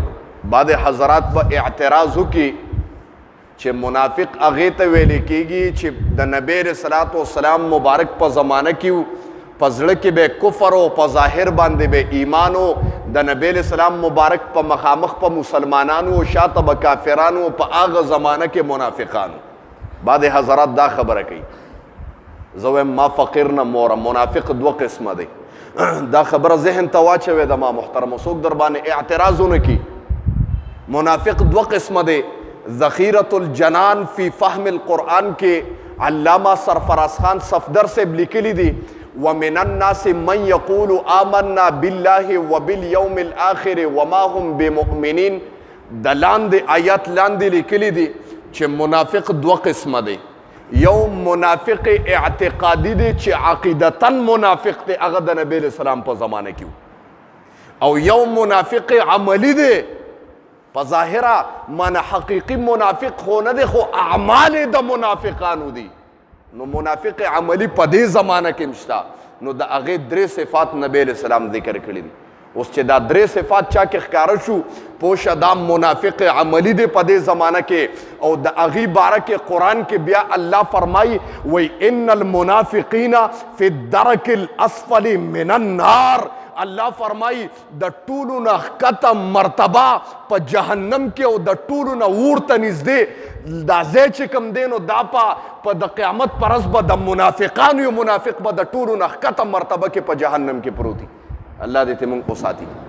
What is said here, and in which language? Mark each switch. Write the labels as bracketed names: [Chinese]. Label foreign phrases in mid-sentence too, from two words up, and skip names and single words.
[Pashto] بعد حضرات به اعتراض وکړي چې منافق هغې ته ویلې کېږي چې د نبی [Arabic] علیہ الصلوۃ والسلام [Pashto] مبارک په زمانه کې په زړه کې به کفر او په ظاهر باندې به ایمان او د نبی [Arabic] علیہ السلام [Pashto] مبارک په مخامخ په مسلمانانو او شاته به کافرانو په هغه زمانه کې منافقانو. بعد حضرات دا خبره کوي زه وایم ما فقیر نه مورم. منافق دوه قسمه دی. دا خبره ذهن ته واچوې د ما محترم څوک در باندې اعتراض ونه کړي. منافق دوه قسمه دی. ذخیرۃ الجنان فی فهم القرآن کې علامہ سرفراز خان صفدر صاحب لیکلی دی [Arabic] ومن الناس من یقول آمنا باللہ وبالیوم الآخر وما هم بمؤمنین. [Pashto] د لاندې آیات لاندې لیکلی دی چې منافق دوه قسمه دی. یو منافق اعتقادي دی چې عقیدتاً منافق دی، هغه د نبی [Arabic] علیہ السلام [Pashto] په زمانه کې، او یو منافق عملی دی. په ظاهره معنی حقیقي منافق خو نه دی خو اعمال د منافقانو دي. نو منافق عملی په دې زمانه کې مشته. نو د هغې درې صفات نبی [Arabic] علیہ السلام [Pashto] ذکر کړي دي. اوس چې دا درې صفات چا کې ښکاره شو پوشه دا منافق عملی دی په دې زمانه کې. او د هغې باره کې قرآن کې بیا الله فرمایي [Arabic] وی ان المنافقین فی الدرک الاسفل من النار. [Pashto] الله فرمایي د ټولو نه ښکته مرتبه په جهنم کې او د ټولو نه ورته نږدې دا ځای چې کوم دی نو دا په د قیامت په ورځ به د منافقانو یو منافق به د ټولو نه ښکته مرتبه کې په جهنم کې پروت وي. الله دې ته موږ وساتي.